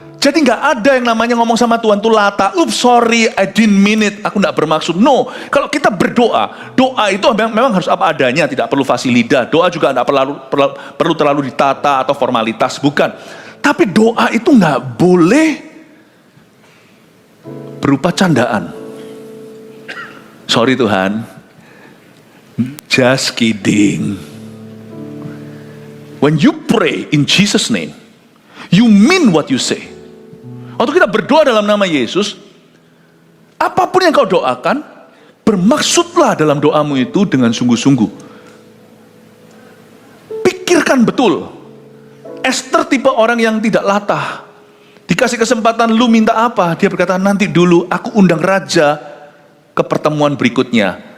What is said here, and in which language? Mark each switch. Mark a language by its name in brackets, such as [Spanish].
[Indonesian] Jadi nggak ada yang namanya ngomong sama Tuhan tuh lata, [English] sorry, I didn't mean it, [Indonesian] aku nggak bermaksud. No, kalau kita berdoa, doa itu memang harus apa adanya, tidak perlu fasih lidah. Doa juga nggak perlu terlalu ditata atau formalitas, bukan. Tapi doa itu nggak boleh berupa candaan. [English] Sorry Tuhan, just kidding. When you pray in Jesus' name, you mean what you say. [Indonesian] Waktu kita berdoa dalam nama Yesus, apapun yang kau doakan, bermaksudlah dalam doamu itu dengan sungguh-sungguh. Pikirkan betul. Esther tipe orang yang tidak latah. Dikasih kesempatan, lu minta apa? Dia berkata, nanti dulu aku undang raja ke pertemuan berikutnya.